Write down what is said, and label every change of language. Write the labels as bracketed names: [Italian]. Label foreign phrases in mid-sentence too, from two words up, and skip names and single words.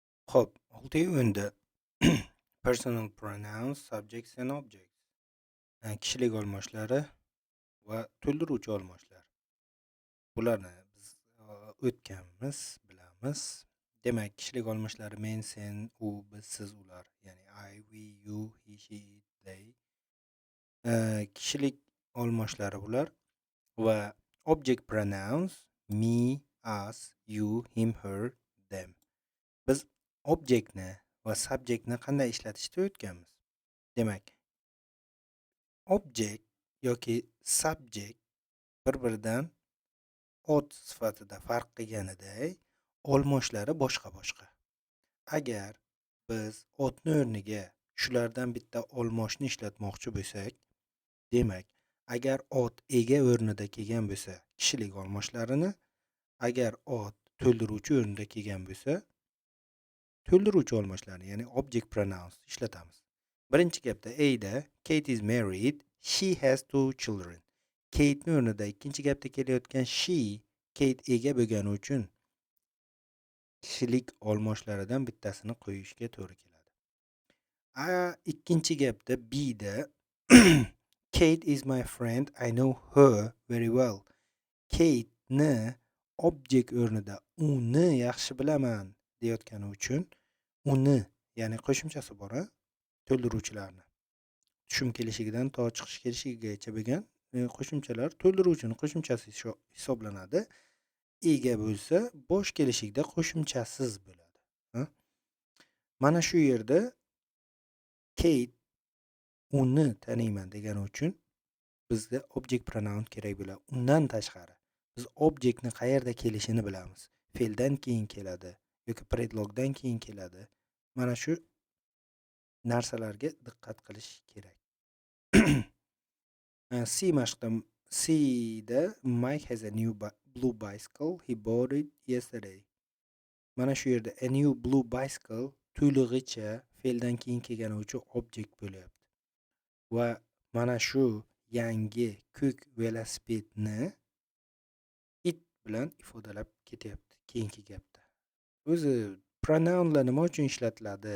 [Uzbek] Xo'p, olti o'yinda [English] personal pronouns, subjects and objects. [Uzbek] Kishilik olmoshlari va to'ldiruvchi olmoshlar. Bularni biz o'tganmiz, bilamiz. Demak, kishilik olmoshlari men, sen, u, biz, siz, ular. [English] Ya'ni I, we, you, he, she, it, they. [Uzbek] Kishilik olmoshlari bular va [English] object pronouns me, us, you, him, her, them. [Uzbek] Biz objektni va subjektni qanday ishlatishda o'tganmiz. Demak, objekt yoki subjekt bir-biridan ot sifatida farq qilganiday, olmoshlari boshqa-boshqa. Agar biz otni o'rniga shulardan bitta olmoshni ishlatmoqchi bo'lsak, demak, agar ot ega o'rnida kelgan bo'lsa, kishilik olmoshlarini, agar ot to'ldiruvchi o'rnida kelgan bo'lsa, to'ldiruvchi olmoshlarini, ya'ni [English] object pronouns [Uzbek] ishlatamiz. Birinchi gapda A'da [English] Kate is married, she has 2 children. [Uzbek] Kate'ning o'rnida ikkinchi gapda kelayotgan she, Kate ega bo'lgani uchun kishilik olmoshlaridan bittasini qo'yishga to'g'ri keladi. Ikkinchi gapda B'da [English] Kate is my friend, I know her very well. [Uzbek] Kate'ni object o'rnida uni yaxshi bilaman deyotgani uchun uni, ya'ni qo'shimchasi bor, to'ldiruvchilarni. Tushum kelishigidan to chiqish kelishigacha bo'lgan qo'shimchalar to'ldiruvchini qo'shimchasi hisoblanadi. Ega bo'lsa bosh kelishigida qo'shimchasiz bo'ladi. Mana shu yerda Kate uni taniyman degani uchun bizga [English] object pronoun [Uzbek] kerak bo'ladi. Undan tashqari biz objektni qayerda kelishini bilamiz. Fe'ldan keyin keladi yoki predlogdan keyin keladi. Mana shu narsalarga diqqat qilish kerak. [English] C'da Mike has a new blue bicycle. He bought it yesterday. [Uzbek] Mana shu yerda [English] a new blue bicycle [Uzbek] to'lig'icha fe'ldan keyin kelgani uchun object bo'lyapti. Va mana shu yangi ko'k velosipedni it bilan ifodalab ketyapti keyingi gapda. O'zi pronounlar nima uchun ishlatiladi?